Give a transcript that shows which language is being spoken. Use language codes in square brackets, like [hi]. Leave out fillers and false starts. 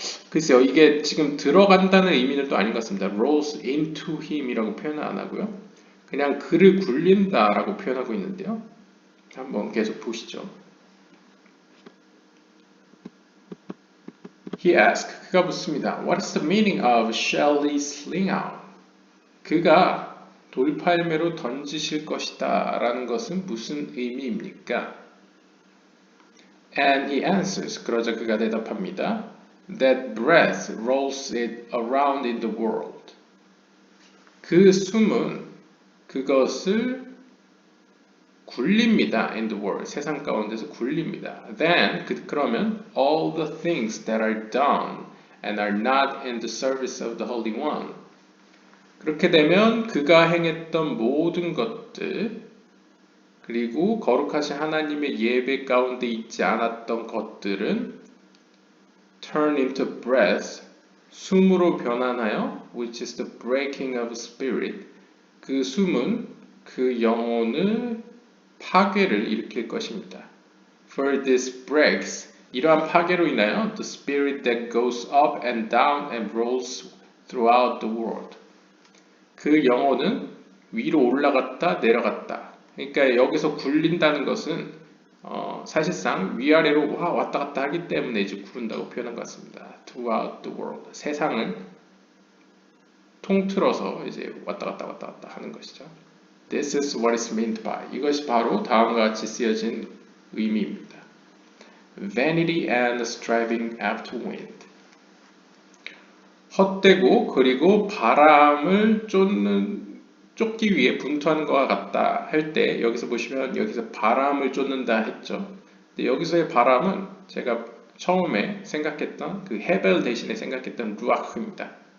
[ko] 글쎄요, 이게 지금 들어간다는 의미는 또 아닌 것 같습니다. [en] rolls into him [ko] 이라고 표현을 안 하고요. 그냥 그를 굴린다 라고 표현하고 있는데요. 한번 계속 보시죠. [en] He asked, [ko] 그가 묻습니다. [en] What is the meaning of shall he sling out? [ko] 그가 돌팔매로 던지실 것이다 라는 것은 무슨 의미입니까? [en] And he answers, [ko] 그러자 그가 대답합니다. [en] That breath rolls it around in the world. [ko] 그 숨은 그것을 굴립니다. [en] in the world. [ko] 세상 가운데서 굴립니다. [en] Then, [ko] 그러면 [en] all the things that are done and are not in the service of the Holy One. [ko] 그렇게 되면 그가 행했던 모든 것들 그리고 거룩하신 하나님의 예배 가운데 있지 않았던 것들은 [en] turn into breath, [ko] 숨으로 변환하여 [en] which is the breaking of spirit. [ko] 그 숨은 그 영혼을 파괴를 일으킬 것입니다. [en] For this breaks, [ko] 이러한 파괴로 인하여 [en] the spirit that goes up and down and rolls throughout the world. [ko] 그 영혼은 위로 올라갔다 내려갔다. 그러니까 여기서 굴린다는 것은 사실상 위아래로 왔다 갔다 하기 때문에 이제 구른다고 표현한 것 같습니다. [en] Throughout the world. [ko] 세상을 통틀어서 이제 왔다 갔다 하는 것이죠. [en] This is what is meant by. [ko] 이것이 바로 다음과 같이 쓰여진 의미입니다. [en] Vanity and striving after wind. [ko] 헛되고 그리고 바람을 쫓는 쫓기 위해 분투하는 것과 같다 할 때 여기서 보시면 여기서 바람을 쫓는다 했죠. 근데 여기서의 바람은 제가 처음에 생각했던 그 헤벨 대신에 생각했던 루아흐입니다.